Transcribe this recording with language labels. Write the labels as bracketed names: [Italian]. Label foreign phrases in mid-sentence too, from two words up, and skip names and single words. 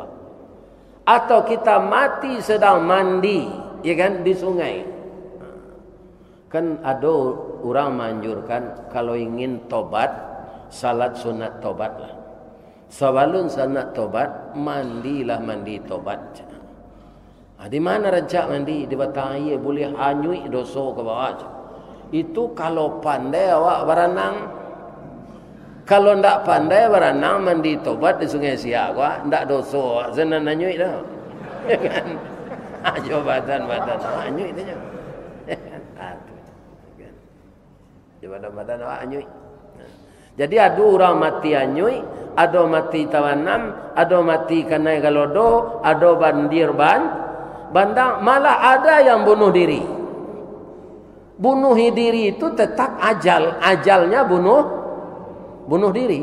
[Indonesian] Atau kita mati sedang mandi, ya kan, di sungai. Kan ada orang menganjurkan kalau ingin tobat, salat sunat tobatlah. Sebelum sunat tobat, mandilah mandi tobat. Di mana rancak mandi? Di batang air boleh hanyui dosa ke bawah. Itu kalau pandai awak berenang. Kalau ndak pandai berenang mandi tobat di sungai Siak awak ndak dosa. Senang hanyui dah. Ya kan? Coba badan hanyui saja. Badan awak hanyui. Jadi ada orang mati hanyui, ada mati tawanam, ada mati kena galodo, ada bandir bandang, malah ada yang bunuh diri. Bunuh diri itu tetap ajalnya bunuh diri.